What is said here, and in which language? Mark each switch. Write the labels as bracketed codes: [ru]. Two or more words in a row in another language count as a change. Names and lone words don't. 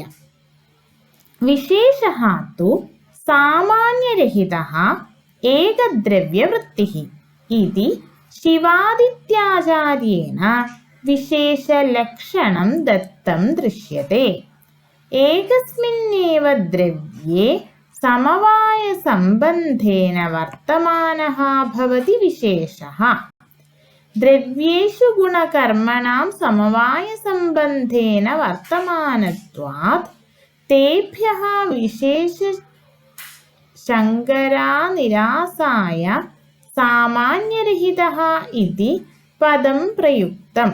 [sa] विशेषः तु सामान्यरहितः एकद्रव्यवृत्तिः इति शिवादित्याचार्येण विशेषलक्षणं दत्तं दृश्यते। एकस्मिन्नेव द्रव्ये समवायसम्बन्धेन वर्तमानः भवति विशेषः। ദ്രവ്യേഷു ഗുണകർമ്മണാം സമവായസംബന്ധേന വർത്തമാനത്വാത് തേഭ്യഃ വിശേഷശങ്കരാനിരാസായ സാമാന്യരഹിതഃ ഇതി പദം പ്രയുക്തം.